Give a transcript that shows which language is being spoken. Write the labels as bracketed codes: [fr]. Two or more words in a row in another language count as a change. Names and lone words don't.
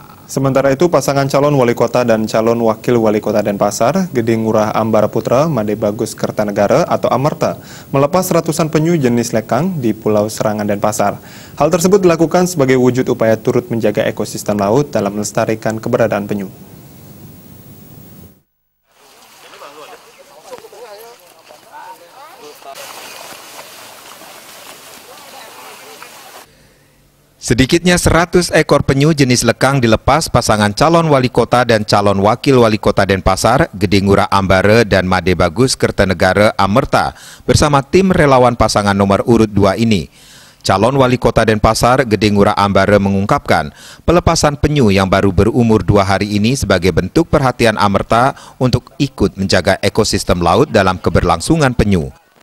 [id] Sementara itu, pasangan calon wali kota dan calon wakil wali kota Denpasar, Gede Ngurah Ambara Putra, Made Bagus Kertanegara atau Amerta, melepas ratusan penyu jenis lekang di Pulau Serangan Denpasar. Hal tersebut dilakukan sebagai wujud upaya turut menjaga ekosistem laut dalam melestarikan keberadaan penyu. Sedikitnya 100 ekor penyu jenis lekang dilepas pasangan calon wali kota dan calon wakil wali kota Denpasar, Gede Ngurah Ambara dan Made Bagus Kertanegara Amerta bersama tim relawan pasangan nomor urut 2 ini. Calon wali kota Denpasar, Gede Ngurah Ambara mengungkapkan pelepasan penyu yang baru berumur 2 hari ini sebagai bentuk perhatian Amerta untuk ikut menjaga ekosistem laut dalam keberlangsungan penyu.